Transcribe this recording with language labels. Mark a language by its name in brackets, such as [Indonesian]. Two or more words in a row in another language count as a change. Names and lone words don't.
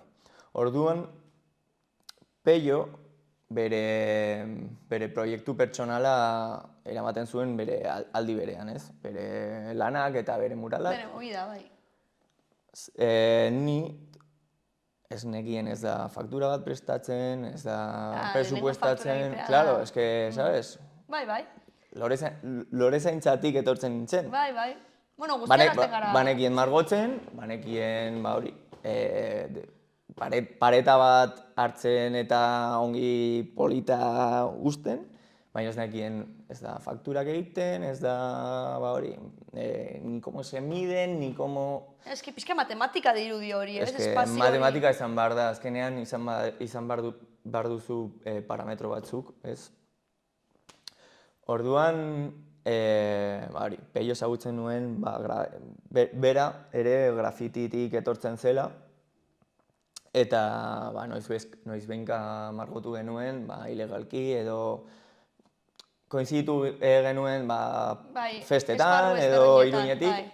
[Basque] Orduan, Pello bere proiektu pertsonala eramaten zuen bere aldi berean, ez? Bere lanak eta bere muralak. Bere movida, bai. Ni ez nekien ez da faktura bat prestatzen, ez da presupuestatzen, [Spanish] claro, es que, sabes? [Basque] Bai, bai. Lorezaintzatik etortzen nintzen. Bai, bai. Bueno, guztiak azten gara. Banekien margotzen, banekien, ba hori, pareta bat hartzen eta ongi polita uzten, baina ez nekien ez da fakturak egiten, ez da, ba hori, [Spanish] ni como se miden, ni como... [Basque] Ez que pixka matematika dirudi hori, ez? Ez que matematika izan behar da, azkenean izan behar duzu parametro batzuk, ez? Orduan, Pello ezagutzen nuen, bera ere grafititik etortzen zela, eta noiz behinka margotu genuen, ilegalki edo koinziditu genuen festetan edo Iruñetik.